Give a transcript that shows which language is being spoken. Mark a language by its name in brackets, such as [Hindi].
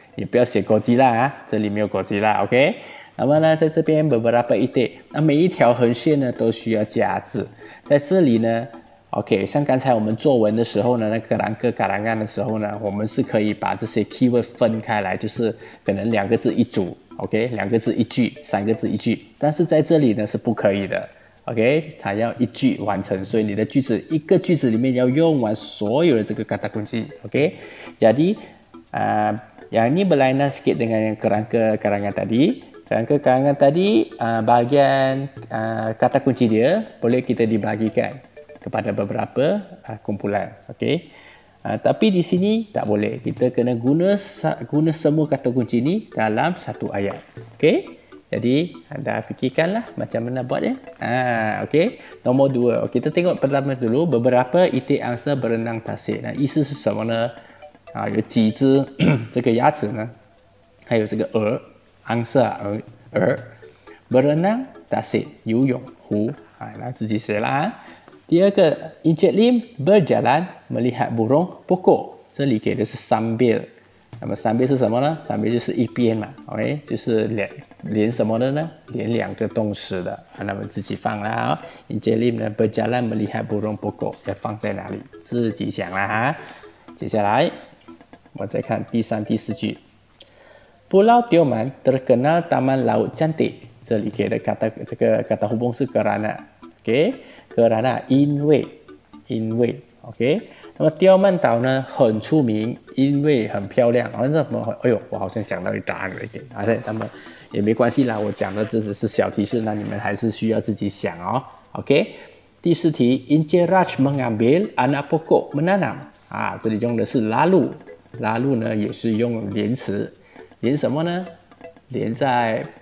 [Chinese] 也不要写国际啦这里没有国际啦 OK。那么呢在这边 beberapa itik，那每一条横线呢都需要加字，在这里呢 OK， 像刚才我们作文的时候呢，那个karangan的时候呢，我们是可以把这些 keyword 分开来，就是可能2个字一组 OK， 2个字一句，3个字一句，但是在这里呢是不可以的 OK， 它要一句完成，所以你的句子一个句子里面要用完所有的这个 kata kunci OK。 [Malay] Jadi yang ini berlainan sikit dengan yang karangan tadi. Karangan tadi bahagian kata kunci dia boleh kita dibahagikan kepada beberapa kumpulan okey. Tapi di sini tak boleh, kita kena guna semua kata kunci ni dalam satu ayat okey. Jadi anda fikirkanlah macam mana buatnya. Okey. Nombor 2 kita tengok pertama dulu beberapa itik angsa berenang tasik。 [Chinese] 那意思是什么呢？有几只这个鸭子呢？还有这个鹅 angsa 鹅 berenang tasik 游泳湖那自己写啦。 [Malay] 第二个 Encik Lim berjalan melihat burung pokok，这里给的是 sambil。 [Chinese] 那么sambil是什么呢？sambil 就是一边嘛 OK， 就是连什么的呢？连2个动词的那么自己放啦Encik Lim 呢 berjalan melihat burung pokok 要放在哪里自己想啦接下来我再看第3、第4句。 [Malay] Pulau Tioman terkenal taman laut cantik，这里给的这个 kata hubung 是 kerana OK， kerana 因为 OK。 [Chinese] 那么 Tioman 岛呢很出名，因为很漂亮。哎呦，我好像讲到答案了一点那么也没关系啦，我讲的这只是小提示，那你们还是需要自己想OK。第4题 Encik Raj mengambil anak pokok menanam，这里用的是 lalu 呢也是用连词，连什么呢？连在